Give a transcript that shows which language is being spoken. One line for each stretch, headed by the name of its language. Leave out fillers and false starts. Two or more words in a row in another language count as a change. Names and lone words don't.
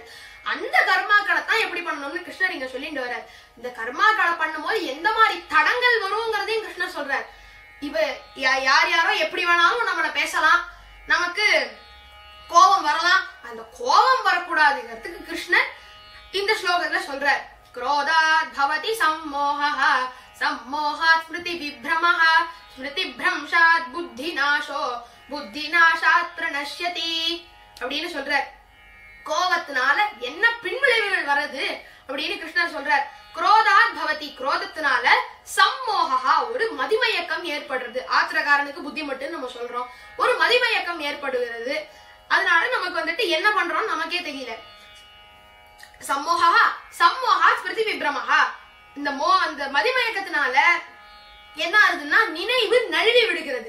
Tamil: அந்த கர்மாக்களை தான் எப்படி பண்ணணும்னு கிருஷ்ணர் இங்க சொல்லிட்டு வர்றார். இந்த கர்மாக்களை பண்ணும்போது எந்த மாதிரி தடங்கள் வருங்கிறதையும் கிருஷ்ணர் சொல்றார். இவ யாரோ எப்படி வேணாலும் நம்மள பேசலாம், நமக்கு கோபம் வரலாம், அந்த கோபம் வரக்கூடாதுங்கிறதுக்கு கிருஷ்ணர் இந்த ஸ்லோகத்துல சொல்றார்.
Sanskrit: क्रोधात् भवति सम्मोहः सम्मोहात् स्मृति विभ्रमः स्मृति भ्रंशात् बुद्धिनाशो बुद्धिनाशात् प्रणश्यति
Tamil: அப்படின்னு சொல்றார். கோபத்தினால என்ன பின்விளைவுகள் வருது அப்படின்னு கிருஷ்ணர் சொல்றார்.
Sanskrit: क्रोधात् भवति,
Tamil: क्रोधத்தினால सम्मोहः ஒரு மதிமயக்கம் ஏற்படுறது. ஆத்திரக்காரனுக்கு புத்தி மட்டும் நம்ம சொல்றோம், ஒரு மதிமயக்கம் ஏற்படுகிறது. அதனால நமக்கு வந்துட்டு என்ன பண்றோம் நமக்கே தெரியல.
Sanskrit: सम्मोहात् स्मृति विभ्रमः,
Tamil: இந்த மதிமயக்கத்தினால என்ன ஆகுதுன்னா நினைவு நழுவி விடுகிறது.